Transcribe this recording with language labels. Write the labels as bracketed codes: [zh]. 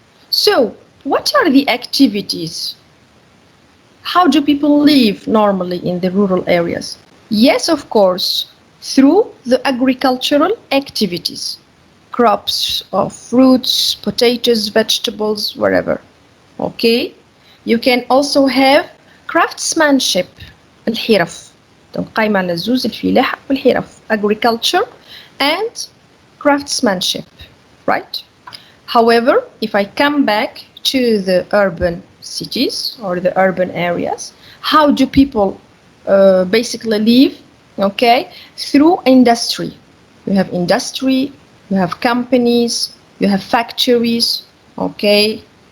[en] So, what are the activities? How do people live normally in the rural areas? Yes, of course, through the agricultural activities. Crops of fruits, potatoes, vegetables, whatever. Okay? You can also have craftsmanship, الحرف. [ar] Donc قايمة على الزوز الفلاحة والحرف. [en] Agriculture and craftsmanship, right? However, if I come back to the urban cities or the urban areas, how do people basically live? Okay, through industry. You have industry, you have companies, you have factories, okay?